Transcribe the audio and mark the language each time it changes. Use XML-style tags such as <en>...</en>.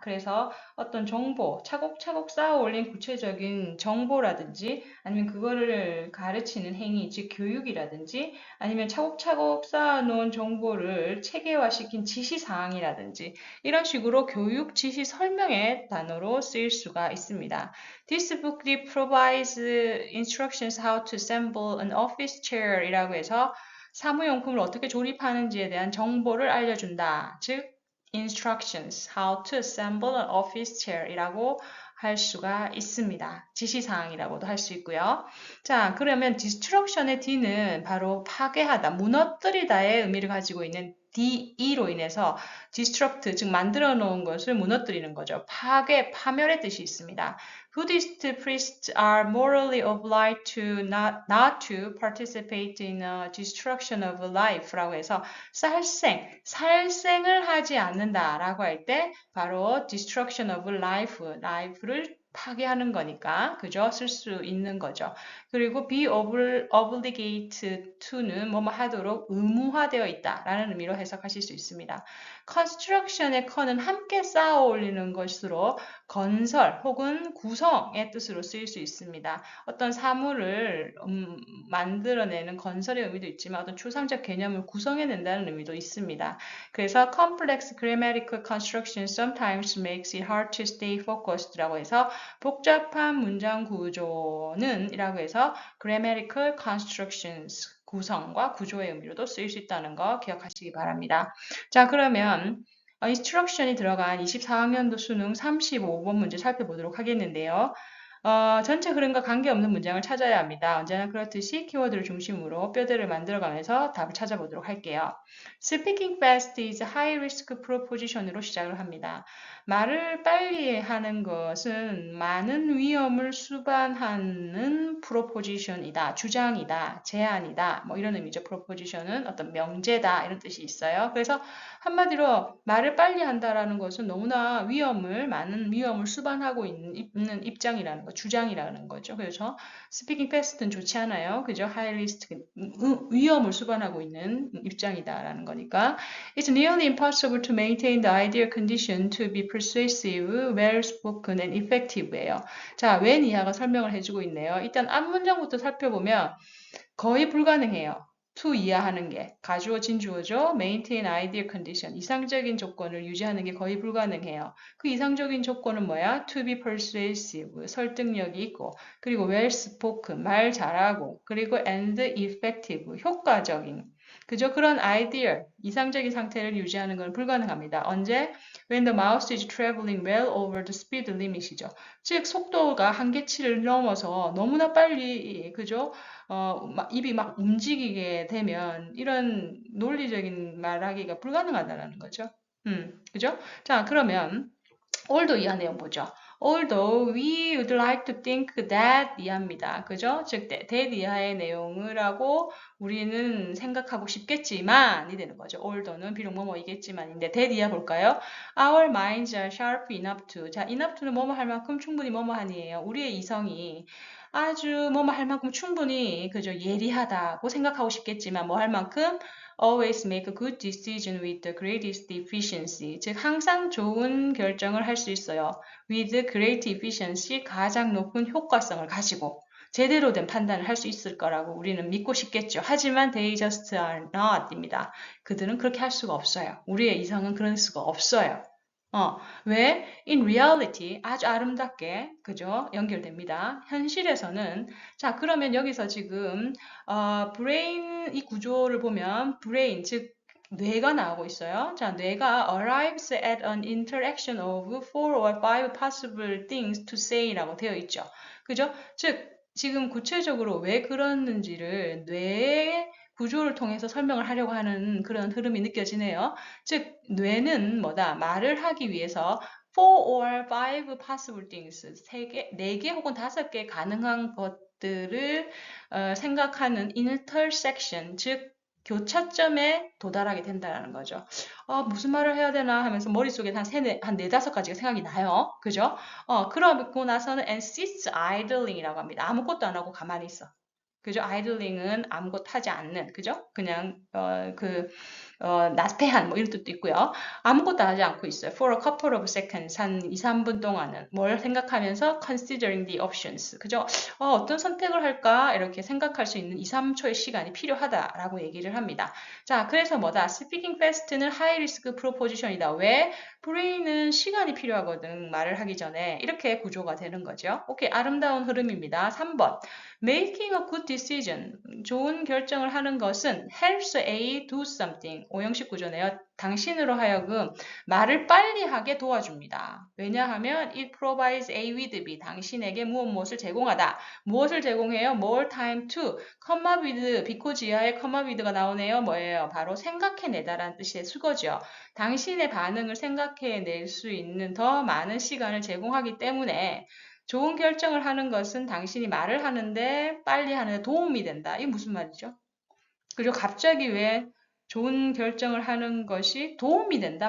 <ko>그래서 어떤 정보, 차곡차곡 쌓아 올린 구체적인 정보라든지 아니면 그거를 가르치는 행위, 즉 교육이라든지 아니면 차곡차곡 쌓아 놓은 정보를 체계화시킨 지시사항이라든지 이런 식으로 교육 지시 설명의 단어로 쓰일 수가 있습니다.</ko> <en>This booklet provides instructions how to assemble an office chair</en> <ko>이라고 해서 사무용품을 어떻게 조립하는지에 대한 정보를 알려준다. 즉,</ko> <en>instructions how to assemble an office chair</en> <ko>이라고 할 수가 있습니다. 지시사항이라고도 할 수 있고요. 자, 그러면 destruction의 D는 바로 파괴하다, 무너뜨리다의 의미를 가지고 있는 DE로 인해서 disrupt, 즉 만들어 놓은 것을 무너뜨리는 거죠. 파괴, 파멸의 뜻이 있습니다.</ko> <en>Buddhist priests are morally obliged to not to participate in a destruction of life</en> <ko>라고 해서 살생을 하지 않는다라고 할 때 바로 destruction of life를 파괴하는 거니까 그죠? 쓸 수 있는 거죠. 그리고 be obligate to는 뭐뭐 하도록 의무화되어 있다라는 의미로 해석하실 수 있습니다. construction의 con은 함께 쌓아 올리는 것으로 건설 혹은 구성의 뜻으로 쓰일 수 있습니다. 어떤 사물을 만들어내는 건설의 의미도 있지만 어떤 추상적 개념을 구성해낸다는 의미도 있습니다. 그래서</ko> <en>complex grammatical construction sometimes makes it hard to stay focused</en> <ko>라고 해서 복잡한 문장 구조는 이라고 해서</ko> <en>grammatical constructions</en> <ko>구성과 구조의 의미로도 쓰일 수 있다는 거 기억하시기 바랍니다. 자, 그러면 인스트럭션이 들어간 24학년도 수능 35번 문제 살펴보도록 하겠는데요. 전체 흐름과 관계없는 문장을 찾아야 합니다. 언제나 그렇듯이 키워드를 중심으로 뼈대를 만들어가면서 답을 찾아보도록 할게요.</ko> <en>Speaking fast is high risk proposition</en> <ko>으로 시작을 합니다. 말을 빨리 하는 것은 많은 위험을 수반하는 프로포지션이다, 주장이다, 제안이다, 뭐 이런 의미죠. 프로포지션은 어떤 명제다 이런 뜻이 있어요. 그래서 한마디로 말을 빨리 한다라는 것은 너무나 많은 위험을 수반하고 있는 입장이라는 거, 주장이라는 거죠. 그래서 스피킹 패스트는 좋지 않아요. 그죠? 하이 리스크, 위험을 수반하고 있는 입장이다라는 거니까.</ko> <en>It's nearly impossible to maintain the ideal condition to be persuasive, well-spoken and effective예요.</en> <ko>자, 웬 이하가 설명을 해주고 있네요. 일단 앞문장부터 살펴보면 거의 불가능해요. to 이하하는 게 가주어 진주어죠.</ko> <en>maintain ideal condition</en> <ko>이상적인 조건을 유지하는 게 거의 불가능해요. 그 이상적인 조건은 뭐야?</ko> <en>to be persuasive</en> <ko>설득력이 있고 그리고 well spoken 말 잘하고 그리고</ko> <en>and effective</en> <ko>효과적인 그죠? 그런 ideal 이상적인 상태를 유지하는 건 불가능합니다. 언제?</ko> <en>When the mouse is traveling well over the speed limit이죠.</en> <ko>즉 속도가 한계치를 넘어서 너무나 빨리 그죠? 입이 막 움직이게 되면 이런 논리적인 말하기가 불가능하다는 거죠. 그죠? 자, 그러면 although 이하 내용 보죠.</ko> <en>Although we would like to think that</en> <ko>이하입니다. 그죠? 즉, that 이하의 내용을 하고 우리는 생각하고 싶겠지만 이 되는 거죠. although는 비록 뭐뭐이겠지만인데 that 이하 볼까요?</ko> <en>Our minds are sharp enough to</en> <ko>자, enough to는 뭐뭐 할 만큼 충분히 뭐뭐 하니에요. 우리의 이성이 아주 뭐뭐 할 만큼 충분히 그죠 예리하다고 생각하고 싶겠지만 뭐 할 만큼</ko> <en>always make a good decision with the greatest efficiency</en> <ko>즉 항상 좋은 결정을 할 수 있어요.</ko> <en>with great efficiency</en> <ko>가장 높은 효과성을 가지고 제대로 된 판단을 할 수 있을 거라고 우리는 믿고 싶겠죠. 하지만</ko> <en>they just are not입니다.</en> <ko>그들은 그렇게 할 수가 없어요. 우리의 이성은 그럴 수가 없어요. 왜? In reality, 아주 아름답게, 그죠? 연결됩니다. 현실에서는, 자, 그러면 여기서 지금, brain, 이 구조를 보면, brain, 즉, 뇌가 나오고 있어요. 자, 뇌가</ko> <en>arrives at an interaction of four or five possible things to say</en> <ko>라고 되어 있죠. 그죠? 즉, 지금 구체적으로 왜 그러는지를 뇌의 구조를 통해서 설명을 하려고 하는 그런 흐름이 느껴지네요. 즉, 뇌는 뭐다? 말을 하기 위해서</ko> <en>four or five possible things,</en> <ko>네 개 혹은 다섯 개 가능한 것들을 생각하는 intersection, 즉 교차점에 도달하게 된다는 거죠. 무슨 말을 해야 되나 하면서 머릿속에 한 네다섯 가지가 생각이 나요. 그죠? 그러고 나서는</ko> <en>and sits idling</en> <ko>이라고 합니다. 아무것도 안 하고 가만히 있어. 그죠? idling은 아무것도 하지 않는, 그죠? 그냥, 나태한, 뭐 이런 뜻도 있고요. 아무것도 하지 않고 있어요.</ko> <en>For a couple of seconds,</en> <ko>한 2, 3분 동안은 뭘 생각하면서</ko> <en>considering the options.</en> <ko>그죠? 어떤 선택을 할까? 이렇게 생각할 수 있는 2, 3초의 시간이 필요하다라고 얘기를 합니다. 자, 그래서 뭐다?</ko> <en>Speaking fast</en> <ko>는</ko> <en>high risk proposition</en> <ko>이다. 왜? 브레인은 시간이 필요하거든. 말을 하기 전에. 이렇게 구조가 되는 거죠. 오케이. 아름다운 흐름입니다. 3번.</ko> <en>Making a good decision.</en> <ko>좋은 결정을 하는 것은</ko> <en>helps A do something.</en> <ko>오형식 구조네요. 당신으로 하여금 말을 빨리 하게 도와줍니다. 왜냐하면</ko> <en>it provides A with B.</en> <ko>당신에게 무엇을 제공하다. 무엇을 제공해요?</ko> <en>More time to. come up with, because</en> <ko>이하에</ko> <en>come up with가 나오네요.</en> <ko>뭐예요? 바로 생각해내다라는 뜻의 수거죠. 당신의 반응을 생각해낼 수 있는 더 많은 시간을 제공하기 때문에 좋은 결정을 하는 것은 당신이 말을 하는데 빨리 하는데 도움이 된다. 이게 무슨 말이죠? 그리고 갑자기 왜 좋은 결정을 하는 것이 도움이 된다?</ko>